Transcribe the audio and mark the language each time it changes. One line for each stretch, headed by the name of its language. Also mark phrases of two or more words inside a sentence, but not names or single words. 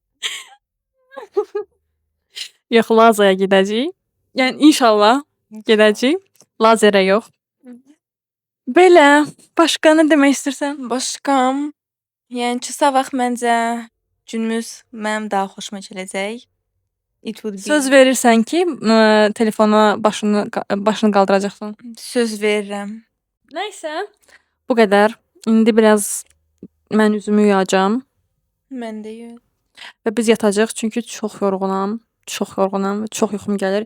Azerbaijani: Yox, Lazaya gedəcəyik. Yəni inşallah gedəcəyik. Lazerə yox. Belə, başqa nə demək istəyirsən? Başqam, yəni ki, sabah məncə günümüz mənim daha xoşuma gələcək.
English: It would be.
Azerbaijani: Söz verirsən ki, telefona başını qaldıracaqsan. Söz verirəm. Nəysə, bu qədər. İndi biraz mən üzümü yuyacağam Mən də yox. və biz yatacağıq çünki çox yorğunam. Çox yorğunam və çox yuxum gəlir.